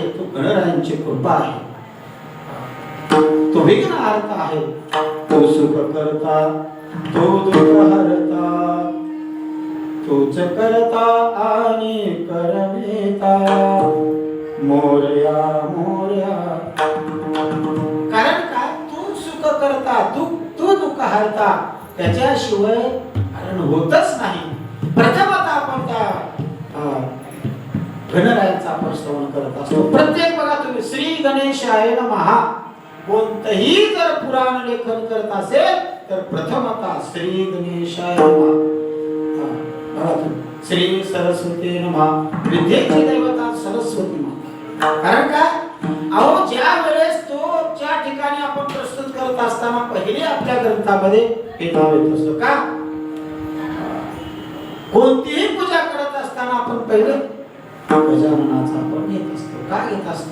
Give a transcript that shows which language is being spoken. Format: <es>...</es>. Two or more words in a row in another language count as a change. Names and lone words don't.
<mr>तो गणरायांची कृपा आहे, तो विघ्नहर्ता आहे, तो सुख करता, तो दुःख हरता, तोच करता आणि करविता, मोरया मोरया. कारण काय? तू सुख करता, तू दुःख हरता, त्याच्याशिवाय कारण होतच नाही. प्रथमतः आपण त्या गणरायांचा आपण श्रवण करत असतो. प्रत्येक बघा तुम्ही</mr> <sa>श्री गणेशाय नमः</sa> <mr>कोणतंही जर पुराण लेखन करत असेल तर प्रथमतः</mr> <sa>श्री गणेशाय नमः. श्री सरस्वती नमः.</sa> <mr>विद्येची देवता सरस्वती माता. कारण काय? अहो ज्या वेळेस तो ज्या ठिकाणी आपण प्रस्तुत करत असताना पहिले आपल्या ग्रंथामध्ये हे नाव येत असतं. का? कोणतीही पूजा करत असताना आपण पहिले गजाननाचा आपण घेत असतो. का घेत असतो?</mr>